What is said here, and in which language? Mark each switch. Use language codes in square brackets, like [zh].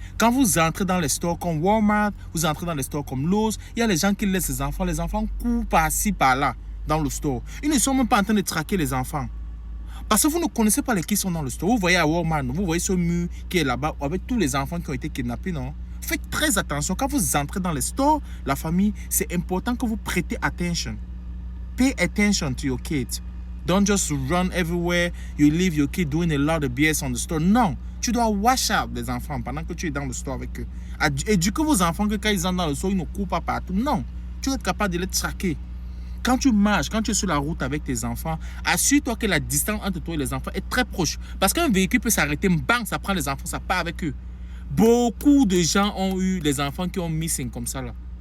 [fr] Quand vous entrez dans les stores comme Walmart, vous entrez dans les stores comme Lowe's, il y a les gens qui laissent les enfants courent par-ci, par-là, dans le store. Ils ne sont même pas en train de traquer les enfants. Parce que vous ne connaissez pas les qui sont dans le store. Vous voyez à Walmart, vous voyez ce mur qui est là-bas avec tous les enfants qui ont été kidnappés, non? Faites très attention. Quand vous entrez dans les stores, la famille, c'est important que vous prêtez attention. [en] Pay attention to your kids. Don't just run everywhere. You leave your kid doing a lot of BS on the store. [fr] Non, tu dois [en] watch out [fr] les enfants pendant que tu es dans le store avec eux. Éduquez vos enfants que quand ils entrent dans le store, ils ne courent pas partout. Non, tu dois être capable de les traquer. Quand tu marches, quand tu es sur la route avec tes enfants, assure-toi que la distance entre toi et les enfants est très proche. Parce qu'un véhicule peut s'arrêter, bang, ça prend les enfants, ça part avec eux. Beaucoup de gens ont eu les enfants qui ont missing comme ça là.